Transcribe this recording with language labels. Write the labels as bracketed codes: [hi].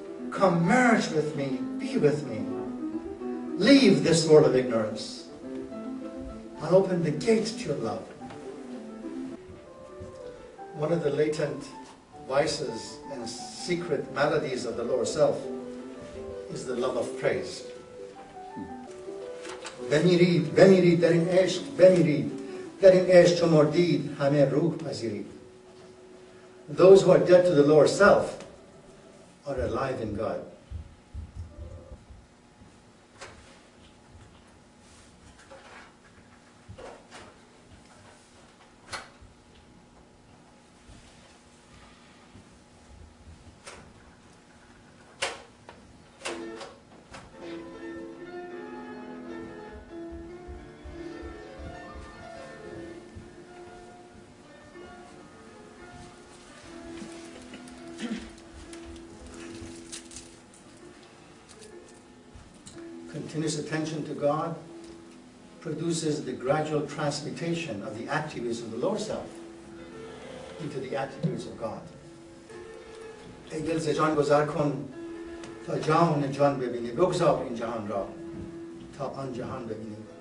[en] Come merge with me, be with me. Leave this world of ignorance and open the gate to your love. One of the latent vices and secret maladies of the lower self is the love of praise. [fa] بمیرید در این عشق بمیرید در این عشق چو مردید همه روح پذیرید. [en] Those who are dead to the lower self are alive in God. Continuous attention to God produces the gradual transmutation of the attributes of the lower self into the attributes of God. [fa] ای دل ز جان گذر کن تا جان جان ببینی بگذار این جهان را تا آن جهان ببینی.